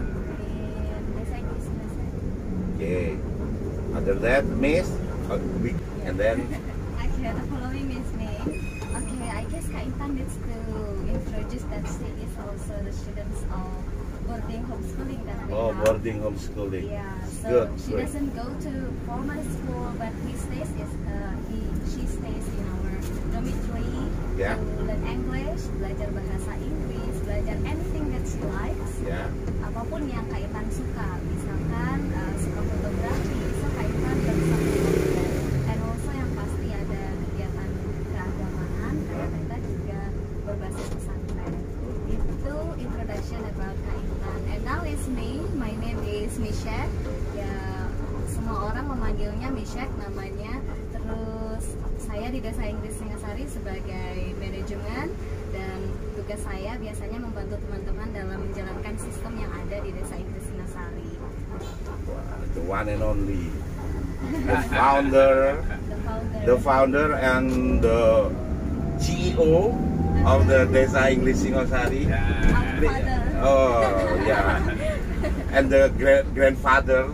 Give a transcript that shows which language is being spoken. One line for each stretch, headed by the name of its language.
English: In Desa Inggris Singosari. Okay. After that, Miss, and then Okay, the following is me. Okay, I guess Kak Intan needs to introduce that she is also the students of boarding homeschooling that we have. boarding homeschooling. Yeah, so Good, she great. doesn't go to formal school, but she stays in our dormitory Yeah. to learn English,
Indonesian: belajar bahasa Inggris, belajar
English: anything that she likes,
Indonesian: Ya. apapun yang Kak Intan suka, misalkan suka fotografi, so Kak Intan berusaha belajar.
English: And also
Indonesian: yang pasti ada kegiatan keagamaan, Kak Intan juga berbasis pesantren.
English: Itu introduction about Kak Intan. And now is me, my name is Mishek.
Indonesian: Ya, semua orang memanggilnya Mishek namanya. Terus saya di Desa Inggris Singosari sebagai manajemen, dan tugas saya biasanya membantu teman-teman dalam menjalankan sistem yang ada di Desa Inggris Singosari.
English: The one and only, the founder, The founder. the founder and the CEO of the Desa Inggris Singosari. Our father. Oh, yeah. And the grandfather.